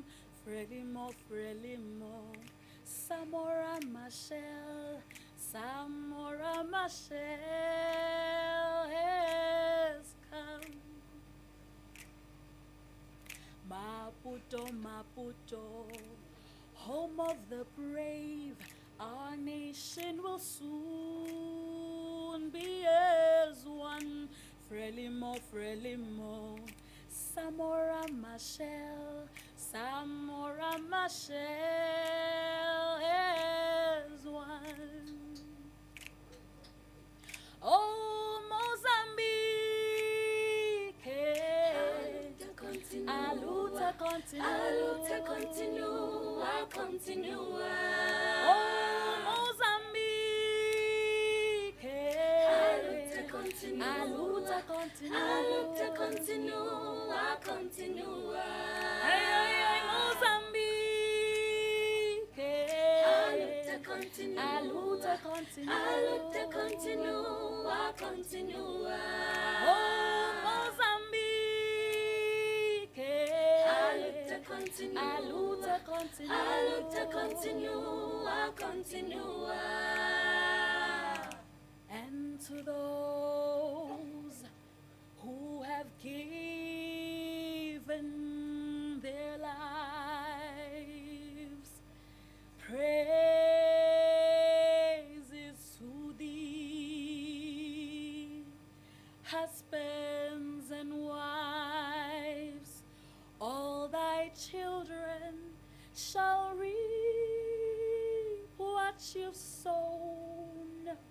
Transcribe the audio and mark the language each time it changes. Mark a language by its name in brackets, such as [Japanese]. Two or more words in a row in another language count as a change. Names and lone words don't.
[English] Frelimo, Frelimo, Samora Machel, Samora Machel has come. Maputo, Maputo, home of the brave, our nation will soon be as one. Frelimo, Frelimo, Samora Machel, Samora Machel as one. Oh, Mozambique, [Portuguese] a luta continua. [English] Oh, Mozambique, [Portuguese] a luta continua. [English] Hey, Mozambique, [Portuguese] a luta continua. [English] Oh, Mozambique, [Portuguese] a luta continua. [English] And to those who have given their lives, praises to thee, husbands and wives, all thy children shall reap what you've sown.